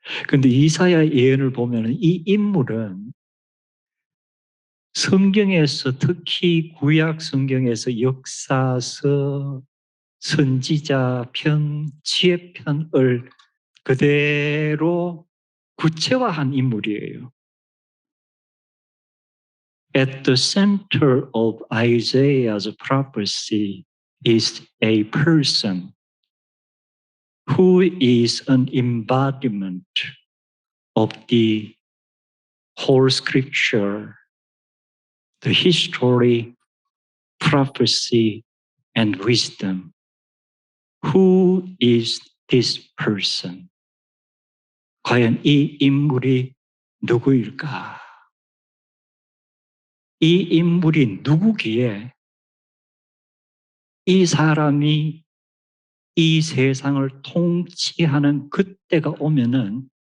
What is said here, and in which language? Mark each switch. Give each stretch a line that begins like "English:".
Korean: 근데 이사야 예언을 보면 이 인물은 성경에서 특히 구약 성경에서 역사서, 선지자 편, 지혜편을 그대로 구체화한 인물이에요.
English: At the center of Isaiah's prophecy is a person who is an embodiment of the whole scripture, the history, prophecy, and wisdom. Who is this person?
Korean: 과연 이 인물이 누구일까? 이 인물이 누구기에 이 사람이 이 세상을 통치하는 그때가 오면은